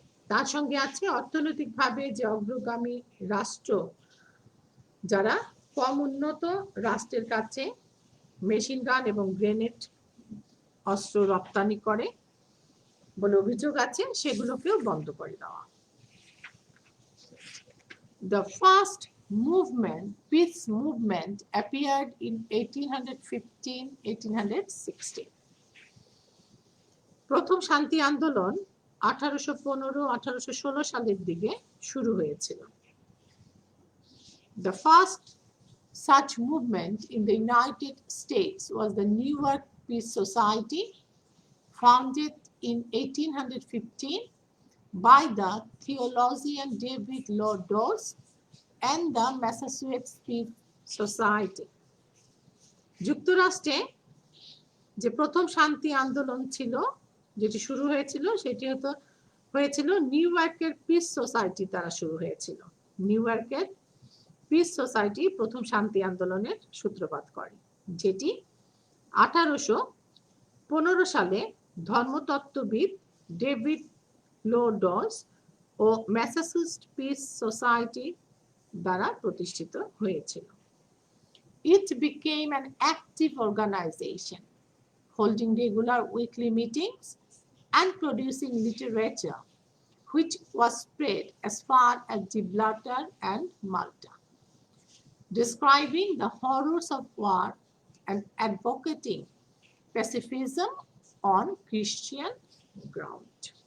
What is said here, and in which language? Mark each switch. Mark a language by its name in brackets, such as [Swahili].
[Bangla] তার সঙ্গে আছে অর্থনৈতিকভাবে যে অগ্রগামী রাষ্ট্র যারা কম উন্নত রাষ্ট্রের কাছে মেশিন গান এবং গ্রেনেড অস্ত্র রপ্তানি করে বলে অভিযোগ আছে, সেগুলোকেও বন্ধ করে দেওয়া। [English] The first peace movement appeared in 1815-1816. [Bangla] প্রথম শান্তি আন্দোলন 1815-1816 সালের দিকে শুরু হয়েছিল। [English] The first such movement in the United States was the Newark Peace Society, founded in 1815 by the theologian David Lloyd Doss and the Massachusetts Peace Society. [Bangla] যুক্তরাষ্ট্রে যে প্রথম শান্তি আন্দোলন ছিল, যেটি শুরু হয়েছিল, সেটি হয়েছিল নিউইয়র্কের পিস সোসাইটি দ্বারা শুরু হয়েছিল। নিউইয়র্কের পিস সোসাইটি প্রথম শান্তি আন্দোলনের সূত্রপাত করে, যেটি 1815 সালে ধর্মতত্ত্ববিদ ডেভিড lloyd doss ও ম্যাসাচুসেটস পিস সোসাইটি দ্বারা প্রতিষ্ঠিত হয়েছিল। [English] It became an active organization, holding regular weekly meetings and producing literature, which was spread as far as Gibraltar and Malta, describing the horrors of war and advocating pacifism on Christian ground.